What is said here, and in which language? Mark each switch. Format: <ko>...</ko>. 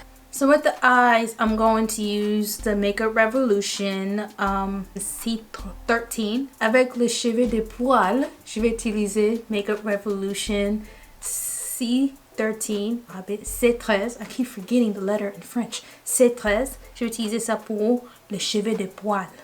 <en>So with the eyes, I'm going to use the Makeup Revolution C13.</en> <fr>Avec les cheveux de poil, je vais utiliser Makeup Revolution C13.</fr> <en>C13. I keep forgetting the letter in French. C13.</en> <fr>Je vais utiliser ça pour les cheveux de poil.</fr>